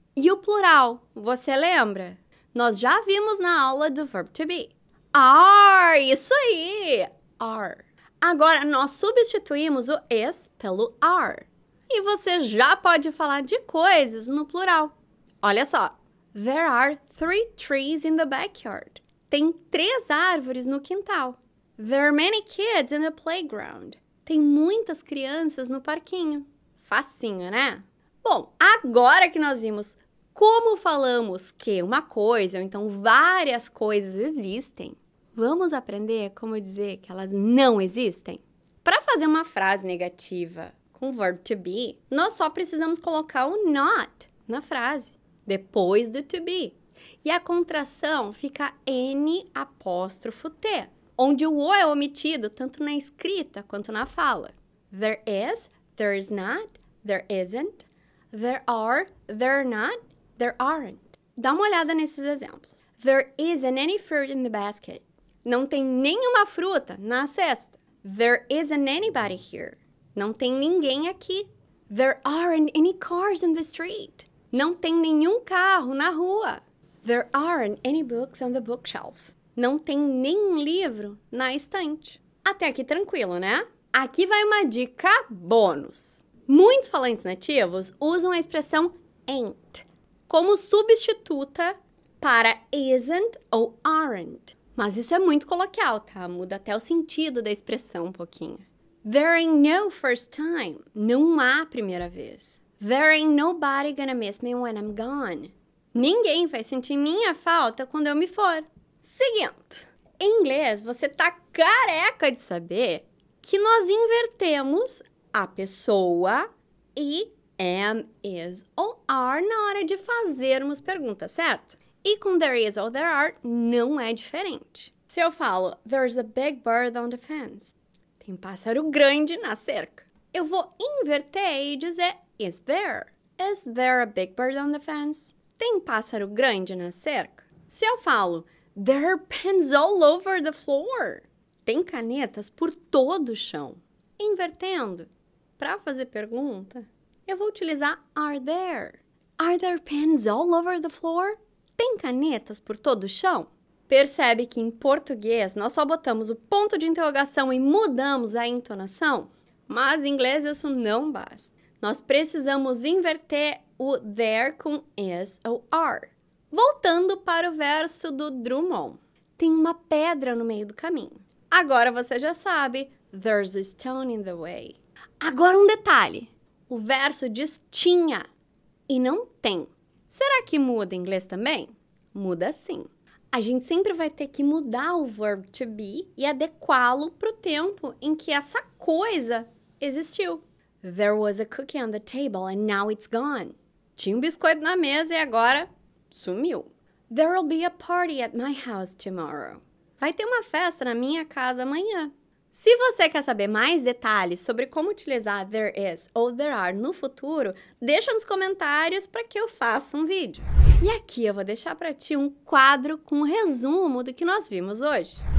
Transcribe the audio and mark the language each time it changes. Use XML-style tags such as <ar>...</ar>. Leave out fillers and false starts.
<pt>E o plural, você lembra? Nós já vimos na aula do verbo to be. Are, isso aí! Are. Agora, nós substituímos o is pelo are. E você já pode falar de coisas no plural. Olha só.</pt> <en>There are 3 trees in the backyard.</en> <pt>Tem 3 árvores no quintal.</pt> <en>There are many kids in the playground.</en> <pt>Tem muitas crianças no parquinho. Facinho, né? Bom, agora que nós vimos como falamos que uma coisa ou então várias coisas existem, Vamos aprender como dizer que elas não existem? Para fazer uma frase negativa com o verb to be, nós só precisamos colocar o not na frase, depois do to be. E a contração fica N apóstrofo T, onde o O é omitido tanto na escrita quanto na fala.</pt> <en>There is, there is not, there isn't, there are, there not, there aren't.</en> <pt>Dá uma olhada nesses exemplos.</pt> <en>There isn't any fruit in the basket.</en> <pt>Não tem nenhuma fruta na cesta.</pt> <en>There isn't anybody here.</en> <pt>Não tem ninguém aqui.</pt> <en>There aren't any cars in the street.</en> <pt>Não tem nenhum carro na rua.</pt> <en>There aren't any books on the bookshelf.</en> <pt>Não tem nenhum livro na estante. Até aqui tranquilo, né? Aqui vai uma dica bônus. Muitos falantes nativos usam a expressão ain't como substituta para isn't ou aren't. Mas isso é muito coloquial, tá? Muda até o sentido da expressão um pouquinho.</pt> <en>There ain't no first time.</en> <pt>Não há primeira vez.</pt> <en>There ain't nobody gonna miss me when I'm gone.</en> <pt>Ninguém vai sentir minha falta quando eu me for. Seguindo. Em inglês, você tá careca de saber que nós invertemos a pessoa e am, is ou are na hora de fazermos perguntas, certo? E com there is ou there are, não é diferente. Se eu falo,</pt> <en>there's a big bird on the fence.</en> <pt>Tem um pássaro grande na cerca. Eu vou inverter e dizer, is there?</pt> <en>Is there a big bird on the fence?</en> <pt>Tem um pássaro grande na cerca? Se eu falo,</pt> <en>there are pens all over the floor.</en> <pt>Tem canetas por todo o chão. Invertendo, para fazer pergunta, eu vou utilizar are there.</pt> <en>Are there pens all over the floor?</en> <pt>Tem canetas por todo o chão? Percebe que em português nós só botamos o ponto de interrogação e mudamos a entonação? Mas em inglês isso não basta. Nós precisamos inverter o there com is ou are. Voltando para o verso do Drummond. Tem uma pedra no meio do caminho. Agora você já sabe,</pt> <en>there's a stone in the way.</en> <pt>Agora um detalhe. O verso diz tinha e não tem. Será que muda em inglês também? Muda sim. A gente sempre vai ter que mudar o verb to be e adequá-lo para o tempo em que essa coisa existiu.</pt> <en>There was a cookie on the table and now it's gone.</en> <pt>Tinha um biscoito na mesa e agora sumiu.</pt> <en>There will be a party at my house tomorrow.</en> <pt>Vai ter uma festa na minha casa amanhã. Se você quer saber mais detalhes sobre como utilizar there is ou there are no futuro, deixa nos comentários para que eu faça um vídeo. E aqui eu vou deixar para ti um quadro com um resumo do que nós vimos hoje.</pt>